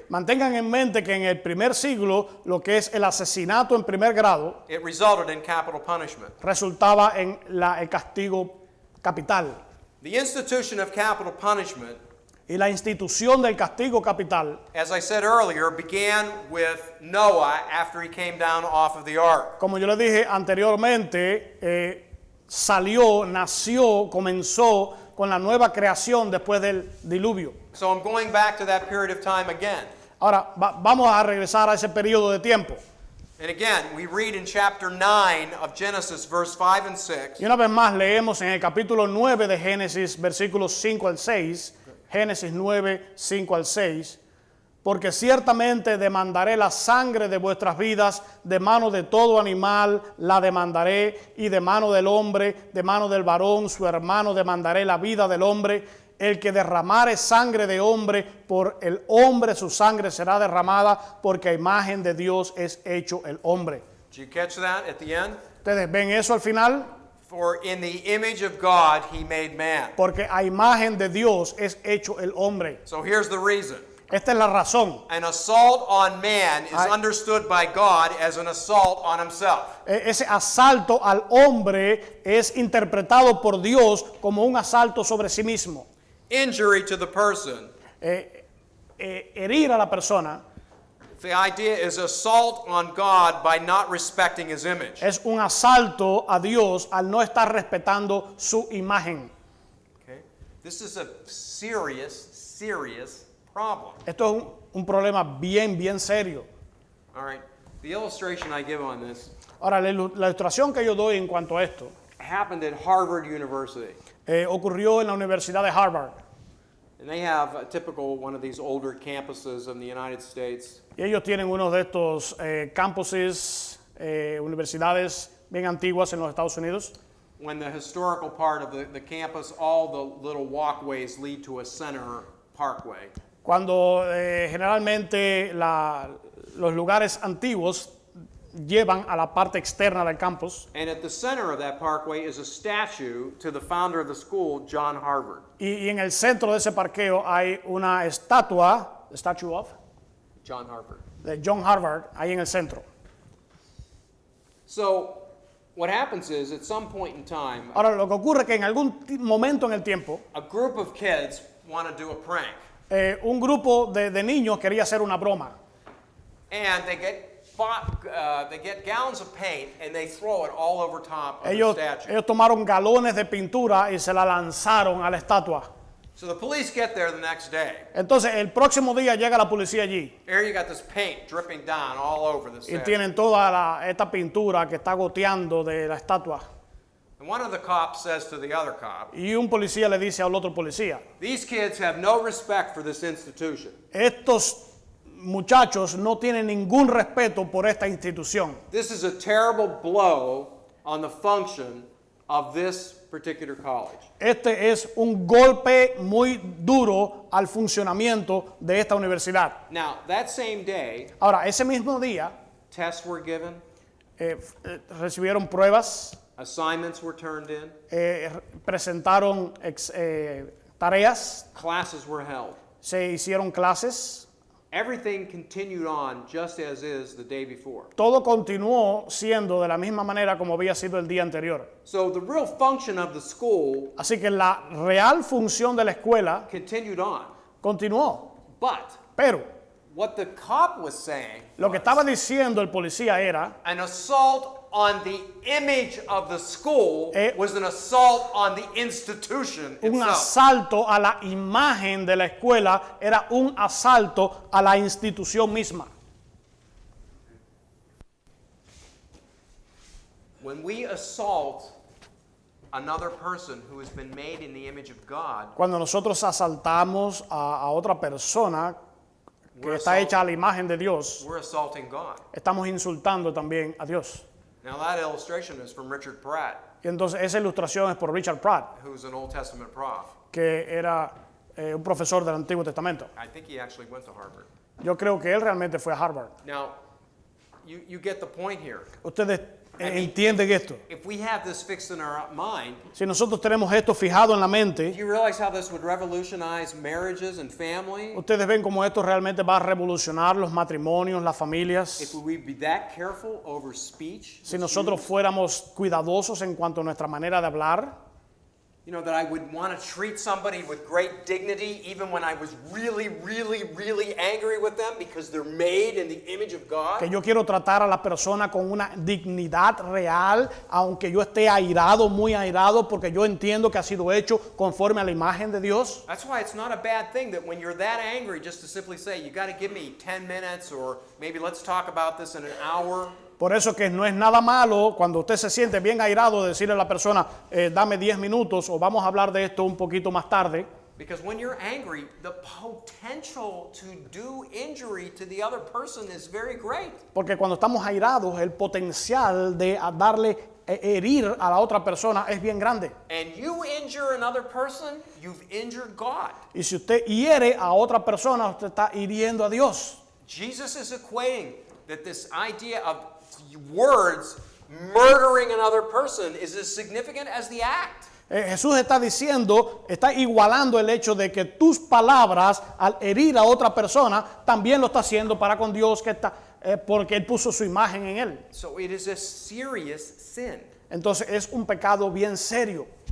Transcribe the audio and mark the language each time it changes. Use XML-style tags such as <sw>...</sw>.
<es>Mantengan en mente que en el primer siglo lo que es el asesinato en primer grado</es> <en>it resulted in capital punishment.</en> <es>resultaba en el castigo capital.</es> <en>The institution of capital punishment,</en> <es>Y la institución del castigo capital,</es> <en>as I said earlier, began with Noah after he came down off of the ark.</en> <es>como yo les dije anteriormente, nació, comenzó con la nueva creación después del diluvio.</es> <en>So I'm going back to that period of time again.</en> <es>Ahora, vamos a regresar a ese periodo de tiempo.</es> <en>And again, we read in chapter 9 of Genesis, verse 5 and 6.</en> <es>Y una vez más leemos en el capítulo 9 de Génesis, versículos 5 al 6, Génesis 9, 5 al 6, porque ciertamente demandaré la sangre de vuestras vidas, de mano de todo animal la demandaré, y de mano del hombre, de mano del varón, su hermano, demandaré la vida del hombre. El que derramare sangre de hombre, por el hombre su sangre será derramada, porque a imagen de Dios es hecho el hombre.</es> <en>Did you catch that at the end?</en> <es>¿Ustedes ven eso al final?</es> <en>For in the image of God he made man.</en> <es>Porque a imagen de Dios es hecho el hombre.</es> <en>So here's the reason.</en> <es>Esta es la razón.</es> <en>An assault on man is I- understood by God as an assault on himself.</en> <es>Ese asalto al hombre es interpretado por Dios como un asalto sobre sí mismo.</es> <en>Injury to the person.</en> <es>Herir a la persona</es> <en>The idea is assault on God by not respecting his image.</en> <es>es un asalto a Dios al no estar respetando su imagen.</es> <en>Okay? This is a serious problem.</en> <es>Esto es un problema bien serio.</es> <en>All right. The illustration I give on this</en> <es>Ahora, la ilustración que yo doy en cuanto a esto</es> <en>happened at Harvard University.</en> <es>ocurrió en la Universidad de Harvard.</es> <en>And they have a typical one of these older campuses in the United States.</en> <es>Y ellos tienen uno de estos campuses, universidades bien antiguas en los Estados Unidos.</es> <en>When the historical part of the campus, all the little walkways lead to a center parkway.</en> <es>Cuando generalmente los lugares antiguos llevan a la parte externa del campus.</es> <en>And at the center of that parkway is a statue to the founder of the school, John Harvard.</en> <es>Y en el centro de ese parqueo hay una estatua,</es> <en>Statue of, John Harvard.</en> <es>de John Harvard, ahí en el centro.</es> <en>So what happens is, at some point in time,</en> <es>Ahora, lo que ocurre es que en algún momento en el tiempo,</es> <en>a group of kids want to do a prank.</en> <es>un grupo de niños quería hacer una broma.</es> <en>And they get gallons of paint and they throw it all over top of</en> <es>Ellos</es> <en>the statue.</en> <es>tomaron galones de pintura y se la lanzaron a la estatua.</es> <en>So the police get there the next day.</en> <es>Entonces, el próximo día llega la policía allí</es> <en>Here you got this paint dripping down all over the</en> <es>y</es> <en>statue.</en> <es>tienen toda esta pintura que está goteando de la estatua.</es> <en>And one of the cops says to the other cop,</en> <es>Y un policía le dice al otro policía,</es> <en>these kids have no respect for this institution.</en> <es>estos muchachos no tienen ningún respeto por esta institución.</es> <en>This is a terrible blow on the function of this particular college.</en> <es>Este es un golpe muy duro al funcionamiento de esta universidad.</es> <en>Now, that same day,</en> <es>Ahora, ese mismo día</es> <en>tests were given,</en> <es>recibieron pruebas,</es> <en>assignments were turned in,</en> <es>presentaron tareas,</es> <en>classes were held.</en> <es>se hicieron clases.</es> <en>Everything continued on just as is the day before.</en> <es>Todo continuó siendo de la misma manera como había sido el día anterior.</es> <en>So the real function of the school</en> <es>Así que la real función de la escuela</es> <en>continued on.</en> <es>continuó.</es> <en>But</en> <es>Pero</es> <en>what the cop was saying,</en> <es>lo que estaba diciendo el policía era,</es> <en>an assault on the image of the school was an assault on the institution</en> <es>Un</es> <en>itself.</en> <es>asalto a la imagen de la escuela era un asalto a la institución misma.</es> <en>When we assault another person who has been made in the image of God,</en> <es>Cuando nosotros asaltamos a otra persona que está hecha a la imagen de Dios,</es> <en>we're assaulting God.</en> <es>estamos insultando también a Dios.</es> <en>Now that illustration is from Richard Pratt,</en> <es>Y entonces esa ilustración es por Richard Pratt,</es> <en>who's an Old Testament prof.</en> <es>que era un profesor del Antiguo Testamento.</es> <en>I think he actually went to Harvard.</en> <es>Yo creo que él realmente fue a Harvard.</es> <en>Now, you get the point here.</en> <es>Ustedes entienden esto.</es> <en>If we have this fixed in our mind,</en> <es>Si nosotros tenemos esto fijado en la</es> <en>do</en> <es>mente,</es> <en>you realize how this would revolutionize marriages and family?</en> <es>ustedes ven cómo esto realmente va a revolucionar los matrimonios, las</es> <en>If</en> <es>familias.</es> <en>we be that careful over speech,</en> <es>Si nosotros fuéramos cuidadosos en cuanto a nuestra manera de hablar,</es> <en>you know, that I would want to treat somebody with great dignity even when I was really, really, really angry with them because they're made in the image of God.</en> <es>que yo quiero tratar a la persona con una dignidad real, aunque yo esté airado, muy airado, porque yo entiendo que ha sido hecho conforme a la imagen de Dios.</es> <en>That's why it's not a bad thing that when you're that angry, just to simply say, you got to give me 10 minutes or maybe let's talk about this in an hour.</en> <es>Por eso que no es nada malo cuando usted se siente bien airado decirle a la persona, dame 10 minutos o vamos a hablar de esto un poquito más tarde.</es> <en>Because when you're angry, the potential to do injury to the other person is very great.</en> <es>Porque cuando estamos airados, el potencial de herir a la otra persona es bien grande.</es> <en>And you injure another person, you've injured God.</en> <es>Y si usted hiere a otra persona, usted está hiriendo a Dios.</es> <en>Jesus is equating that this idea of words murdering another person is as significant as the act.</en> <es>Jesús está diciendo, está igualando el hecho de que tus palabras al herir a otra persona también lo está haciendo para con Dios, que está, porque Él puso su imagen en él.</es> <en>So it is a serious sin.</en> <es>Entonces es un pecado bien serio.</es>